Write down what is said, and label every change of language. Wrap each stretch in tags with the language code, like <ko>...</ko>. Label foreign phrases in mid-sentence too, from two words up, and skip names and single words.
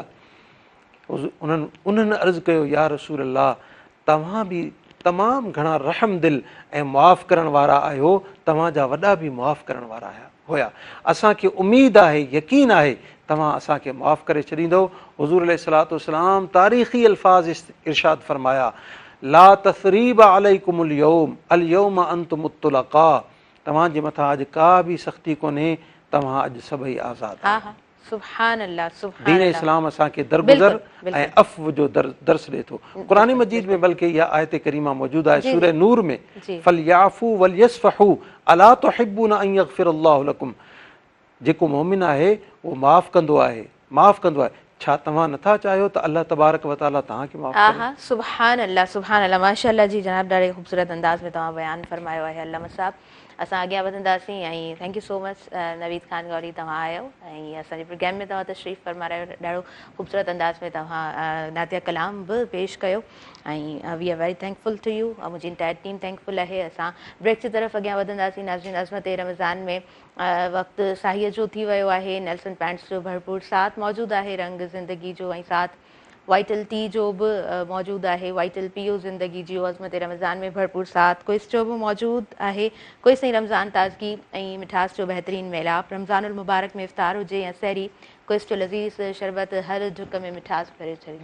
<sd>उन्हनि अर्ज़ु कयो,</sd> <ar>يا رسول الله,</ar> <sd>तव्हां बि तमामु घणा रहम दिल ऐं मुआफ़ करण वारा आहियो, तव्हांजा वॾा बि मुआफ़ करण वारा हुया। असांखे उमेदु आहे, यकीन आहे तव्हां असांखे मुआफ़ करे छॾींदव। हुज़ूर</sd> <ar>عليه الصلاة والسلام</ar> <sd>तारीख़ी अल्फाज़ इरशाद फरमाया,</sd> <ar>لا تثريب عليكم اليوم، اليوم أنتم طلقاء,</ar> <sd>तव्हांजे मथां अॼु का बि सख़्ती कोन्हे, तव्हां अॼु सभई आज़ाद।</sd> <ar>سبحان الله، سبحان</ar> <sd>दीन इस्लाम असांखे दरगुज़र ऐं अफ़्व जो दर्स ॾिए थो। क़ुरान मजीद में बल्कि इहा आयत करीमा मौजूदु आहे सूरह नूर में,</sd> <ar>فليعفوا وليصفحوا ألا تحبون أن يغفر الله لكم,</ar> <sd>जेको मोमिन आहे उहो माफ़ कंदो आहे, माफ़ कंदो आहे, छा तव्हां नथा चाहियो त</sd> <ar>الله تبارك وتعالى</ar> <sd>तव्हांखे माफ़ करे?</sd> <ar>سبحان الله، سبحان الله، ما شاء الله</ar> <sd>जी जनाब, ॾाढे ख़ूबसूरत अंदाज़ में तव्हां बयानु फरमायो आहे अल्लामा साहब। असां अॻियां वधंदासीं ऐं</sd> <en>thank you so much</en> <sd>नवीद खान गौरी तव्हां आयो ऐं असांजे प्रोग्राम में तव्हां तशरीफ़ फरमायो ॾाढो ख़ूबसूरत अंदाज़ में तव्हां नातिया कलाम बि पेश कयो ऐं</sd> <en>we are very thankful to you</en> <sd>मुंहिंजी</sd> <en>entire team</en> <sd>थैंकफुल आहे। असां ब्रेक जी तरफ़ अॻियां वधंदासीं। नाज़रीन अज़मत रमज़ान में वक़्तु साहीअ जो थी वियो आहे। नेल्सन पैंट्स जो भरपूर साथ मौजूदु आहे रंग ज़िंदगी जो ऐं साथ वाइटल टी जो बि मौजूदु आहे। वाइटल पीओ ज़िंदगी जो अज़मत रमज़ान में भरपूर साथ क्विज़ जो बि मौजूदु आहे। क्विज़ ऐं रमज़ान ताज़गी ऐं मिठास जो बहितरीनु मेलाप रमज़ानुल मुबारक में इफ़्तार हुजे या सहरी क्विज़ जो लज़ीज़ शरबत हर झुक में मिठास भरे छॾी।</sd>